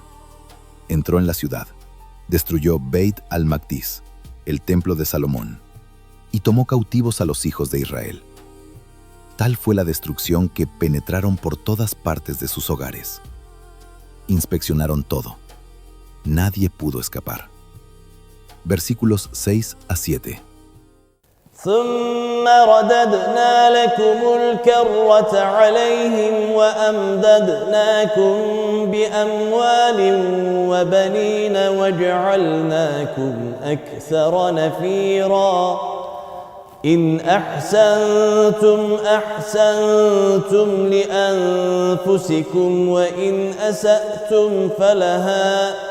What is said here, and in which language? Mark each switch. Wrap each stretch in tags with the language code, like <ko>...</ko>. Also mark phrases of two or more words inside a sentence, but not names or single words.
<es>Entró en la ciudad, destruyó Beit al-Maqdis, el templo de Salomón, y tomó cautivos a los hijos de Israel. Tal Tal fue la destrucción que penetraron por todas partes de sus hogares. Inspeccionaron todo. Nadie pudo escapar. Versículos 6 a 7.</es> <ar>ثم رددنا لكم الكرة عليهم وأمددناكم بأموال وبنين وجعلناكم أكثر نفيرا إن أحسنتم أحسنتم لأنفسكم وإن أسأتم فلها</ar>